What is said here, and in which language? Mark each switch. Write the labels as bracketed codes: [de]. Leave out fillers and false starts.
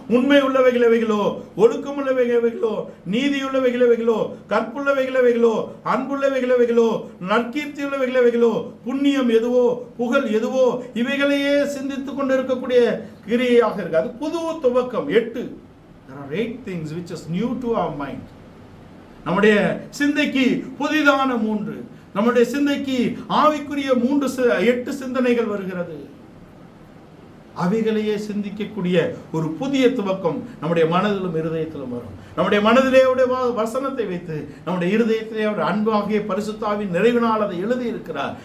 [ta] உண்மை உள்ளவைகளோ, ஒழுக்கம் உள்ளவைகளோ, நீதி உள்ளவைகளோ, கற்புள்ளவைகளோ, அன்புள்ளவைகளோ, நற்கீர்த்தி உள்ளவைகளோ, புண்ணியம் எதுவோ, புகழ் எதுவோ, இவைகளையே சிந்தித்துக் கொண்டு இருக்கக்கூடிய கிரியையாக இருக்கு. அது புது துவக்கம். 8 [en] There are 8 things which is new to our mind. [ta] நம்முடைய சிந்தைக்கு புதிதான 3, நம்முடைய சிந்தைக்கு ஆவிக்குரிய 8 சிந்தனைகள் வருகிறது. அவைகளையே சிந்திக்கக்கூடிய ஒரு புதிய துவக்கம் நம்முடைய மனதிலும் இருதயத்திலும் வரும். நம்முடைய மனதிலே அவருடைய வசனத்தை வைத்து நம்முடைய இருதயத்திலே அவர் அன்பாகிய பரிசுத்தாவின் நிறைவினால் அதை எழுதி இருக்கிறார்.